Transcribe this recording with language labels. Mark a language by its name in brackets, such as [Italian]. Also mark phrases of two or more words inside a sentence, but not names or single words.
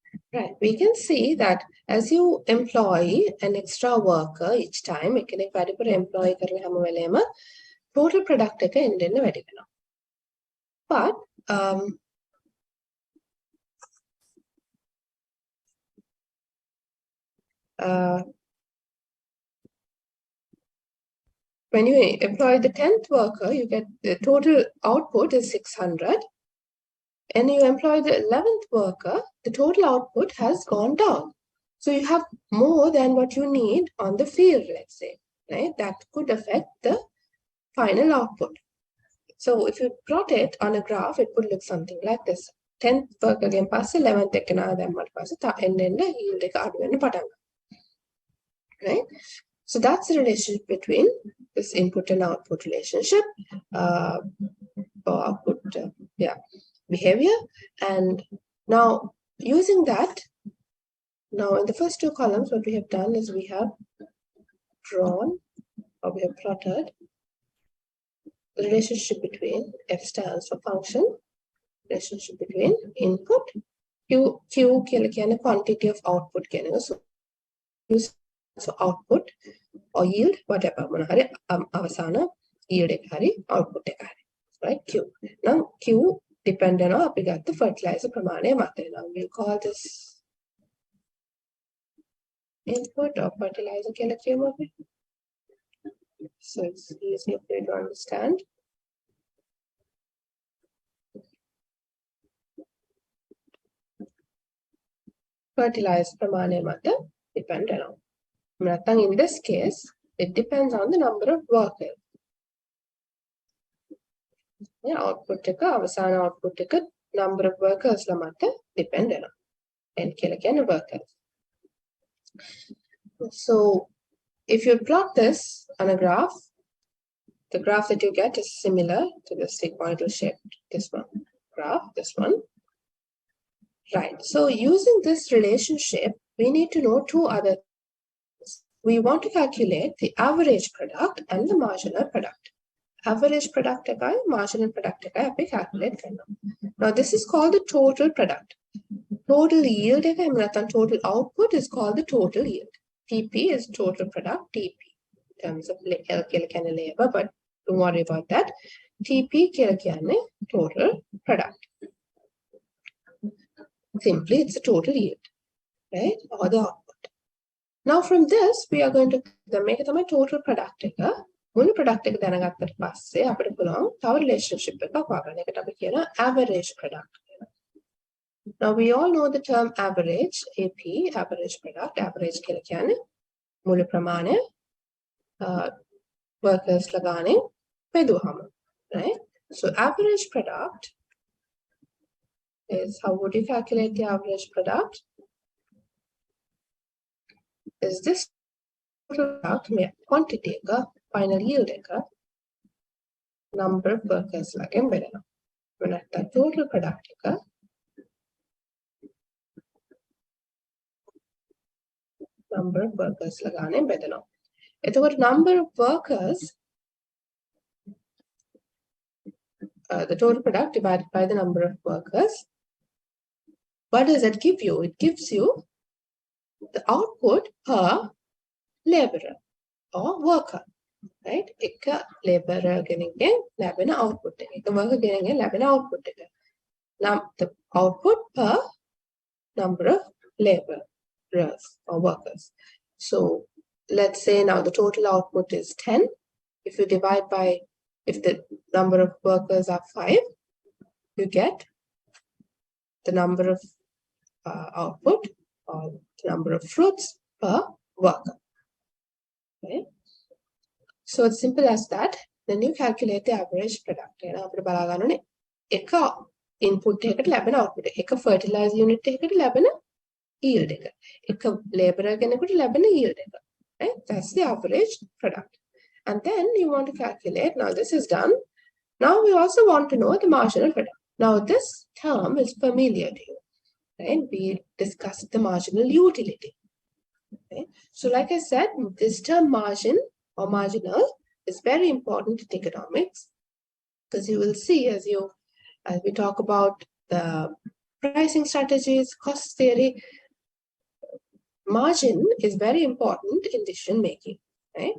[English] Right, we can see that as you employ an extra worker each time, [Sinhala] එකෙනෙක් වැඩිපුර employ කරන හැම වෙලේම [English] total product [Sinhala] එක එන්න එන්න වැඩි වෙනවා. [English] But when you employ the 10th worker, you get the total output is 600. And you employ the 11th worker, the total output has gone down. So you have more than what you need on the field, let's say, right? That could affect the final output. So if you plot it on a graph, it would look something like this. 10th worker again pass 11th [Sinhala] එකනා දැම්මට පස්සේ එන්න yield එක අඩු වෙන්න පටන් ගන්නවා. [English] Right? So that's the relationship between this input and output relationship, or output, behavior. And now using that, now in the first two columns, what we have done is we have drawn, or we have plotted the relationship between F stands for function, relationship between input, Q කියන quantity of output [Sinhala] කියන එක. [English] So output or yield, whatever [Sinhala] මොන හරි අවසාන yield එක හරි output එක හරි, [English] right? Q. Now Q depend on [Sinhala] අපි ගත්ත fertilizer ප්‍රමාණය මත. [English] Now we'll call this input or fertilizer [Sinhala] කියලා කියමු අපි. [English] So it's easier for you to understand. [Sinhala] Fertilizer ප්‍රමාණය මත [English] depend on. In this case, it depends on the number of workers. [Sinhala] Yeah, output එක අවසාන output එක [English] number of workers [Sinhala] ලා මත depend වෙනවා. N කියලා කියන්නේ workers. [English] So if you plot this on a graph, the graph that you get is similar to the sigmoidal shaped this one graph, this one. Right. So using this relationship, we need to know two other things. We want to calculate the average product and the marginal product. Average product [Sinhala] එකයි [English] marginal product [Sinhala] එකයි අපි calculate කරනවා. [English] Now this is called the total product. Total yield [Sinhala] එක එහෙම නැත්නම් [English] total output is called the total yield. TP is total product, TP in terms of L [Sinhala] කියලා කියන්නේ [English] labor, but don't worry about that. [Sinhala] TP කියලා කියන්නේ [English] total product. Simply it's the total yield, right? Or the output. Now from this, we are going to make it a total product එක. [Sinhala] මුළු product එක දැනගත්තට පස්සේ අපිට පුළුවන් තව relationship එකක් හොයාගන්න. ඒකට අපි කියන [English] average product [Sinhala] කියලා. [English] Now we all know the term average, AP, average product. [Sinhala] Average කියලා කියන්නේ මුළු ප්‍රමාණය workers ලා ගානේ බෙදුවහම, [English] right? So average product is, how would you calculate the average product? Is this total product quantity [Sinhala] එක [English] final yield [Sinhala] එක [English] number of workers [Sinhala] ලාගෙන් බෙදෙනවා. නැත්නම් [English] total product [Sinhala] එක [English] number of workers [Sinhala] ලා ගානේ බෙදෙනවා. [English] එතකොට number of workers, the total product divided by the number of workers, what does it give you? It gives you the output per laborer or worker, right? [Sinhala] එක laborer කෙනෙක්ගෙන් ලැබෙන output එක. එක worker කෙනෙක්ගෙන් ලැබෙන output එක. [English] Now the output per number of laborers or workers. So let's say now the total output is 10. If you divide by, if the number of workers are 5, you get the number of output or the number of fruits per worker. Okay? So it's simple as that. Then you calculate the average product. [Sinhala] අපිට බලා ගන්න ඕනේ එක input එකකට ලැබෙන output එක. එක [English] fertilizer unit [Sinhala] එකකට ලැබෙන yield එක. එක laborer කෙනෙකුට ලැබෙන yield එක. [English] Right? That's the average product. And then you want to calculate, now this is done. Now we also want to know the marginal product. Now this term is familiar to you. Right? We discussed the marginal utility. Okay? So like I said, this term margin or marginal is very important to economics, because you will see as we talk about the pricing strategies, cost theory, margin is very important in decision making, right?